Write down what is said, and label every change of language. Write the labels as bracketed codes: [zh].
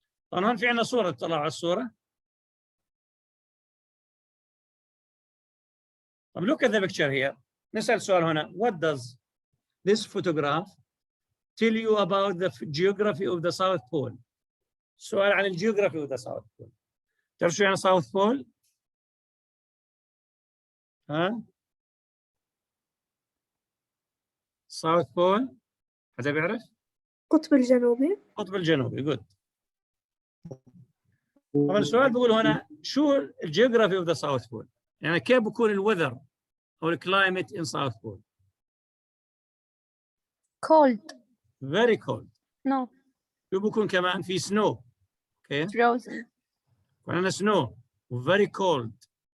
[ar] طبعا هون في عندنا صورة، اطلعوا على الصورة. طب [en] look at the picture here. [ar] نسأل سؤال هنا. [en] What does this photograph tell you about the geography of the South Pole? [ar] سؤال عن الجيوغرافي of the South Pole. تعرف شو يعني South Pole؟ ها؟ South Pole حدا بيعرف؟ القطب الجنوبي. القطب الجنوبي. [en] good. [ar] طبعا السؤال بيقول هنا شو الجيوغرافي of the South Pole؟ يعني كيف بكون الوذر أو الكلايمت in South Pole؟ [en] Cold. very cold. No. [ar] شو بكون كمان؟ في snow. [en] okay. Frozen. [ar] وعندنا snow و very cold.